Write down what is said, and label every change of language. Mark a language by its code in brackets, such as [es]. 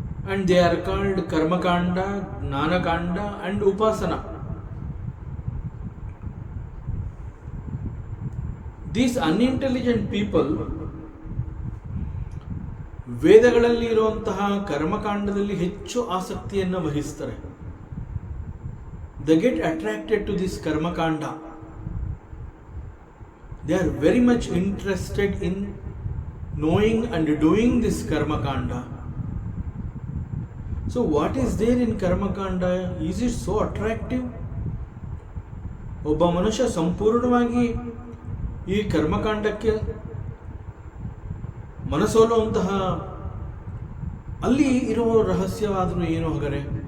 [en] And they are called ಕರ್ಮಕಾಂಡ, ಜ್ಞಾನಕಾಂಡ and ಉಪಾಸನ. These unintelligent people [kn] ವೇದಗಳಲ್ಲಿ ಇರುವಂತಹ ಕರ್ಮಕಾಂಡದಲ್ಲಿ ಹೆಚ್ಚು ಆಸಕ್ತಿಯನ್ನು ವಹಿಸ್ತಾರೆ. [en] They get attracted to this karma kanda. They are very much interested in knowing and doing this karma kanda. So what is there in karma kanda? Is it so attractive? [kn] ಒಬ್ಬ ಮನುಷ್ಯ ಸಂಪೂರ್ಣವಾಗಿ ಈ ಕರ್ಮಕಾಂಡಕ್ಕೆ ಮನಸೋಲುವಂತಹ ಅಲ್ಲಿ ಇರುವ ರಹಸ್ಯವಾದರೂ ಏನು ಹಾಗಾದರೆ?